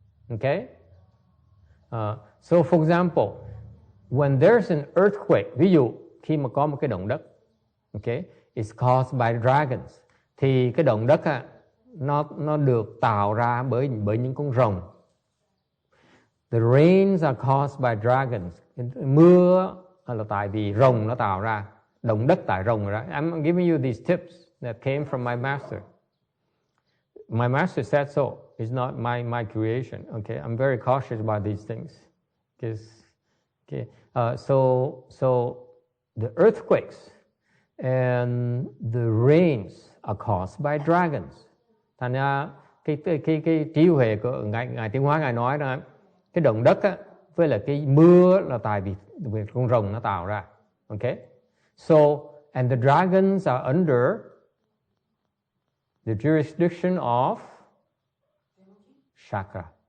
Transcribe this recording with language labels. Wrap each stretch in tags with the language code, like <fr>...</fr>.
<en>Okay? So for example, when there's an earthquake,</en> <vi>ví dụ khi mà có một cái động đất,</vi> <en>okay, it's caused by dragons.</en> <vi>Thì cái động đất nó được tạo ra bởi những con rồng.</vi> <en>The rains are caused by dragons.</en> <vi>Mưa là tại vì rồng nó tạo ra. Động đất tại rồng ra.</vi> <en>I'm giving you these tips that came from my master. My master said so. It's not my creation. Okay, I'm very cautious about these things. Okay. So the earthquakes and the rains are caused by dragons.</en> <vi>Thành ra cái trí huệ của ngài Tiến Hóa ngài nói đó, cái động đất với là cái mưa là tại vì con rồng nó tạo ra.</vi> <en>Okay. So and the dragons are under the jurisdiction of chakra.</en>